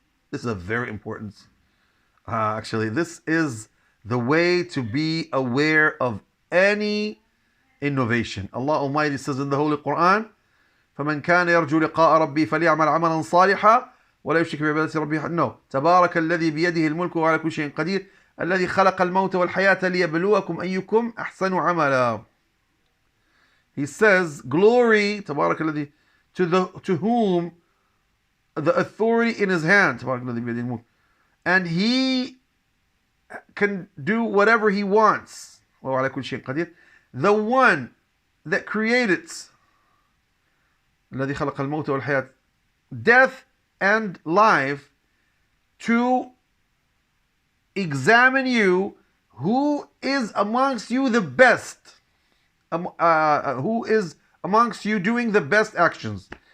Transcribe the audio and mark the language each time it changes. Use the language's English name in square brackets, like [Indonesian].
[English] This is a very important. Actually, this is the way to be aware of any innovation. Allah Almighty says in the Holy Quran, [Arabic] فَمَنْ كَانَ يَرْجُو لِقَاءَ رَبِّهِ فَلْيَعْمَلْ عَمَلًا صَالِحًا وَلَا يُشْرِكْ بِعِبَادَةِ رَبِّهِ [English] No. [Arabic] تبارك الذي بيده الملك وعلى كل شيء قدير الذي خلق الموت والحياة ليبلوكم أيكم أحسن عملا. [English] He says, glory, [Arabic] تبارك الذي, [English] to whom the authority in his hand, [Arabic] تبارك الذي بيده الملك, [English] and he can do whatever he wants. [Arabic] وعلى كل شيء قدير. [English] The one that created [Arabic] الذي خلق الموت والحياة, [English] death and life, to examine you who is amongst you the best, who is amongst you doing the best actions.